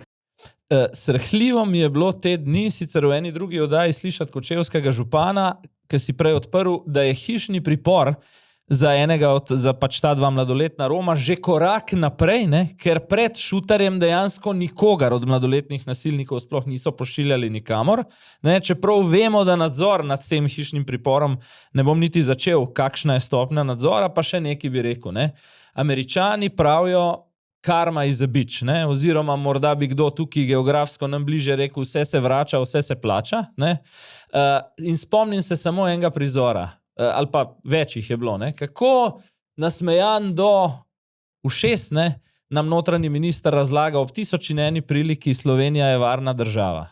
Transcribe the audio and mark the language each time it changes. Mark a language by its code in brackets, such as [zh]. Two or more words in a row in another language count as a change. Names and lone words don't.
[sl] Srhljivo mi je bilo te dni, sicer v eni drugi oddaji, slišati kočevskega župana, ki si prej odprl, da je hišni pripor za pač ta dva mladoletna Roma že korak naprej, ker pred šutarjem dejansko nikogar od mladoletnih nasilnikov sploh niso pošiljali nikamor. Čeprav vemo, da nadzor nad tem hišnim priporom, ne bom niti začel, kakšna je stopnja nadzora, pa še nekaj bi rekel. Američani pravijo [en] karma is a bitch, [sl] oziroma morda bi kdo tukaj geografsko nam bliže rekel, vse se vrača, vse se plača. In spomnim se samo enega prizora, ali pa več jih je bilo, kako nasmejan do ušes, nam notranji minister razlaga ob 1001 priliki, Slovenija je varna država.